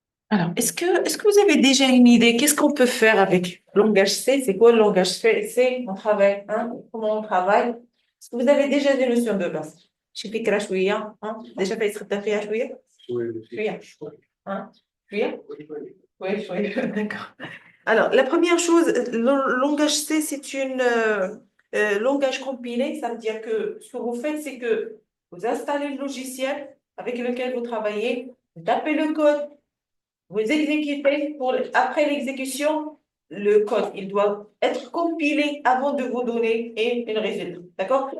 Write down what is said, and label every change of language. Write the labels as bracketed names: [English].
[French] Alors, est-ce que vous avez déjà une idée? Qu'est-ce qu'on peut faire avec le langage C? C'est quoi le langage C? On travaille, hein? Comment on travaille? Est-ce que vous avez déjà des notions de base? Je fais كده شوية, hein? [Arabic] Déjà fait يتخدم فيها شوية؟ شوية. Hein? [French] شوية؟ Oui, oui, d'accord. Alors, la première chose, le langage C, c'est une langage compilé. Ça veut dire que ce que vous faites, c'est que vous installez le logiciel avec lequel vous travaillez, vous tapez le code, vous exécutez, après l'exécution, le code, il doit être compilé avant de vous donner une résultat. D'accord?